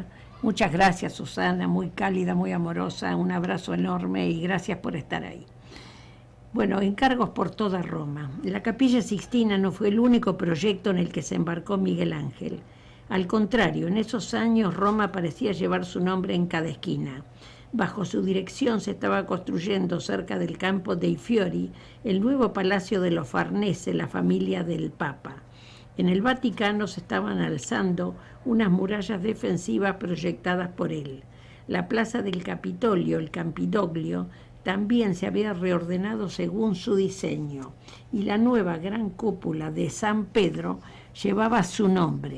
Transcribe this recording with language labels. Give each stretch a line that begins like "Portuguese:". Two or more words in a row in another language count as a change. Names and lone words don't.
Spanish: Muchas gracias, Susana, muy cálida, muy amorosa, un abrazo enorme y gracias por estar ahí. Bueno, encargos por toda Roma. La Capilla Sixtina no fue el único proyecto en el que se embarcó Miguel Ángel. Al contrario, en esos años Roma parecía llevar su nombre en cada esquina. Bajo su dirección se estaba construyendo cerca del campo dei Fiori el nuevo palacio de los Farnese, la familia del Papa. En el Vaticano se estaban alzando unas murallas defensivas proyectadas por él. La plaza del Capitolio, el Campidoglio, también se había reordenado según su diseño, y la nueva gran cúpula de San Pedro llevaba su nombre.